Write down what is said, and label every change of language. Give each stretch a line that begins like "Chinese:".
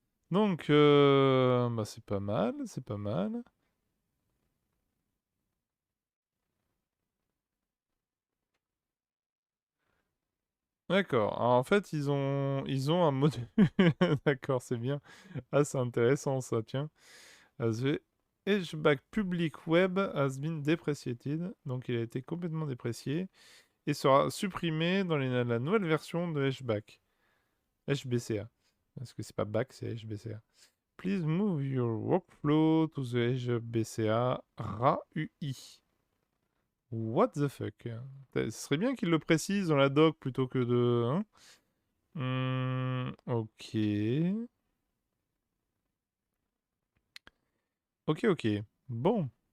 French: Donc, bah c'est pas mal, c'est pas mal. D'accord. Alors, en fait, ils ont un module. D'accord, c'est bien. Ah, c'est intéressant ça, tiens.
English: The HBack Public Web has been depreciated.
French: Donc, il a été complètement déprécié et sera supprimé dans la nouvelle version de HBack. HBCA. Parce que c'est pas back, c'est HBCA.
English: Please move your workflow to the HBCA RAUI. What the fuck?
French: Ce serait bien qu'il le précise dans la doc plutôt que de. Hein. Ok. Ok, ok. Bon.